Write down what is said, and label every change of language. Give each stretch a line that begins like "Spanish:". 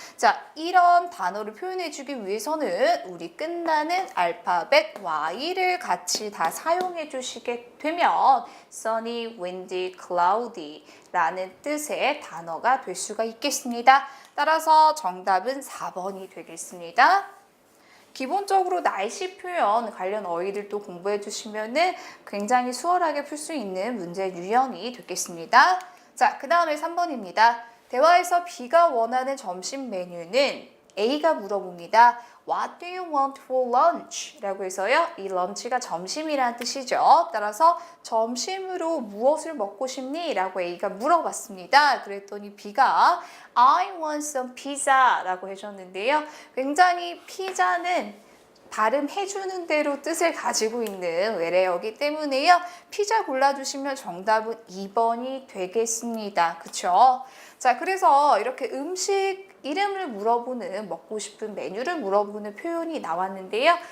Korean: 자, 이런 단어를 표현해주기 위해서는 우리 끝나는 알파벳 Y를 같이 다 사용해 주시게 되면 sunny, windy, cloudy 라는 뜻의 단어가 될 수가 있겠습니다. 따라서 정답은 4번이 되겠습니다. 기본적으로 날씨 표현 관련 어휘들도 공부해 주시면은 굉장히 수월하게 풀 수 있는 문제 유형이 되겠습니다. 자, 그 다음에 3번입니다. 대화에서 B가 원하는 점심 메뉴는 A가 물어봅니다.
English: What do you want for lunch?
Korean: 라고 해서요. 이 lunch가 점심이라는 뜻이죠. 따라서 점심으로 무엇을 먹고 싶니? 라고 A가 물어봤습니다. 그랬더니 B가 I want some pizza 라고 해줬는데요. 굉장히 피자는 발음해주는 대로 뜻을 가지고 있는 외래어기 때문에요. 피자 골라주시면 정답은 2번이 되겠습니다. 그쵸? 자, 그래서 이렇게 음식 이름을 물어보는, 먹고 싶은 메뉴를 물어보는 표현이 나왔는데요.